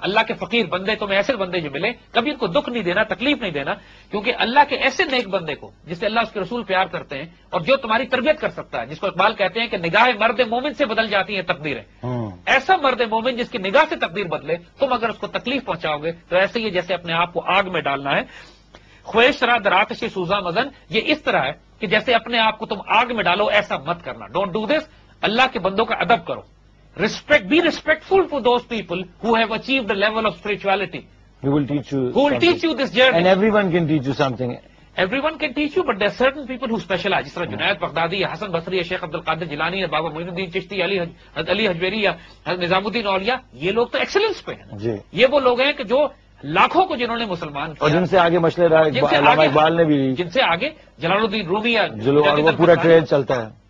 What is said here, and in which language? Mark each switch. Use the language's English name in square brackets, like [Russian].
[Urdu] اللہ کے فقیر بندے تمہیں ایسے بندے جو ملے کبھی ان کو دکھ نہیں دینا، تکلیف نہیں دینا، کیونکہ اللہ کے ایسے نیک بندے کو جس سے اللہ اس کے رسول پیار کرتے ہیں اور جو تمہاری تربیت کر سکتا ہے، جس کو اقبال کہتے ہیں کہ نگاہ مرد مومن سے بدل جاتی ہیں تقدیریں. ایسا مرد مومن جس کی نگاہ سے تقدیر بدلے، تم اگر اس کو تکلیف پہنچاؤ گے تو ایسے ہی جیسے اپنے آپ کو آگ میں ڈالنا ہے. [Persian] خواہش را در آتش سوزا مزن، [Urdu] یہ اس طرح ہے کہ جیسے اپنے آپ کو تم آگ میں ڈالو، ایسا مت کرنا. [English] Don't do this. [Urdu] اللہ کے بندوں کا ادب کرو. [English] Be respectful to those people who have achieved a level of spirituality. Who will teach you Who will teach you this journey. And everyone can teach you something. Everyone can teach you, but there are certain people who specialize. [Urdu] جس طرح جنید بغدادی ہے، حسن بصری ہے، شیخ عبد القادر جیلانی ہے، بابا معین الدین چشتی، علی حجویری یا نظام الدین اولیاء، یہ لوگ تو ایکسلنس پہ ہیں. جی. یہ وہ لوگ ہیں کہ جو لاکھوں کو جنہوں نے مسلمان کیا، اور جن سے آگے مشلے رہا علامہ اقبال نے بھی، جن سے آگے جلال الدین رومی یا اور وہ پورا ٹریل چلتا ہے.